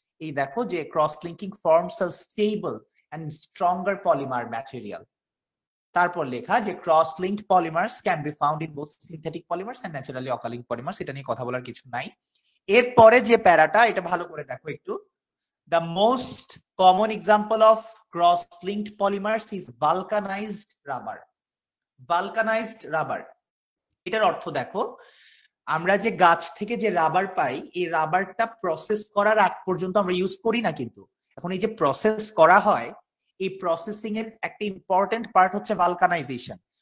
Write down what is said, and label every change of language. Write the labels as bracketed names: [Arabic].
[Bangla] এই দেখো যে [English] Cross linking forms a stable and stronger polymer material. [Bangla] তারপর লেখা যে [English] Cross linked polymers can be found in both synthetic polymers and naturally occurring polymers. [Bangla] এটা নিয়ে কথা বলার কিছু নাই। এরপরে যে প্যারাটা, এটা ভালো করে দেখো একটু। [English] The most common example of cross-linked polymers is vulcanized rubber. [Bangla] Vulcanized rubber, এটার অর্থ দেখো, আমরা যে গাছ থেকে যে রাবার পাই, এই রাবারটা প্রসেস করার আগ পর্যন্ত আমরা ইউজ করি না, কিন্তু এখন এই যে প্রসেস করা হয়, এই প্রসেসিং এর একটা ইম্পর্টেন্ট পার্ট হচ্ছে ভালকানাইজেশন।